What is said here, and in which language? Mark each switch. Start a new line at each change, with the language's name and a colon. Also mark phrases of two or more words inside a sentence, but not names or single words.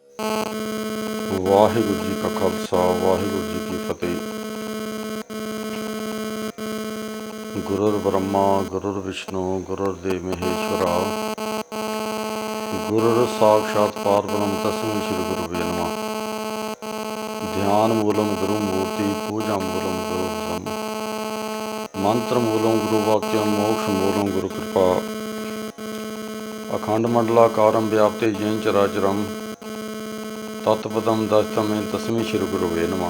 Punjabi: ਵਾਹਿਗੁਰੂ ਜੀ ਕਾ ਖਾਲਸਾ ਵਾਹਿਗੁਰੂ ਜੀ ਕੀ ਫਤਿਹ।
Sanskrit: गुरुर ब्रह्मा गुरुर विष्णु गुरुर्देव महेश्वरा गुरुर साक्षात परब्रह्म तस्मै श्री गुरवे नमः। ध्यान मूलम गुरु मूर्ति पूजा मूलम गुरु ब्रह्म मंत्र मूलम गुरु वाक्यम मोक्ष मूलम गुरु कृपा अखंड मंडलाकारं व्याप्ते येन चराचरं तत्पदं दशतमें तस्मै श्री गुरुवे नमः।